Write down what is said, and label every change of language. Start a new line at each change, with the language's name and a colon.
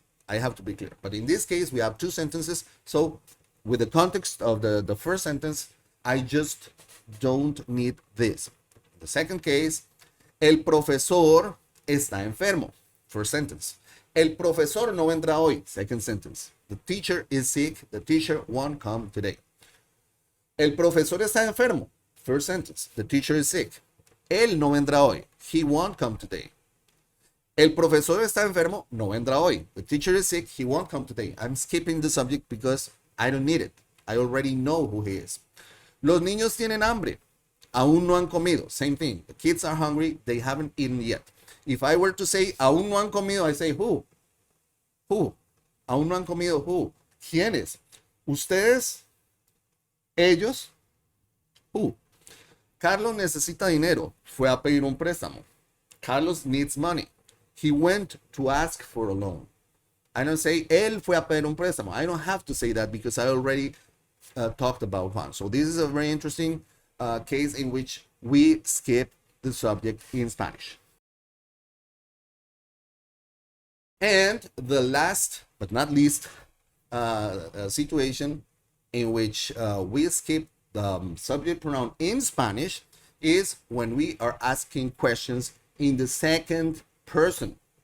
English: But in this case, we have two sentences. So with the context of the first sentence, I just don't need this. The second case,
Spanish: el profesor está enfermo.
English: First sentence.
Spanish: El profesor no vendrá hoy.
English: Second sentence. The teacher is sick. The teacher won't come today.
Spanish: El profesor está enfermo.
English: First sentence. The teacher is sick.
Spanish: Él no vendrá hoy.
English: He won't come today.
Spanish: El profesor está enfermo. No vendrá hoy.
English: The teacher is sick. He won't come today. I'm skipping the subject because I don't need it. I already know who he is.
Spanish: Los niños tienen hambre. Aún no han comido.
English: Same thing. The kids are hungry. They haven't eaten yet. If I were to say,
Spanish: aún no han comido,
English: I say, who? Who?
Spanish: Aún no han comido,
English: who?
Spanish: ¿Quiénes? ¿Ustedes? ¿Ellos?
English: Who?
Spanish: Carlos necesita dinero. Fue a pedir un préstamo.
English: Carlos needs money. He went to ask for a loan. I don't say,
Spanish: él fue a pedir un préstamo.
English: I don't have to say that because I already talked about Juan. So this is a very interesting case in which we skip the subject in Spanish. And the last but not least situation in which we skip the subject pronoun in Spanish is when we are asking questions in the second person.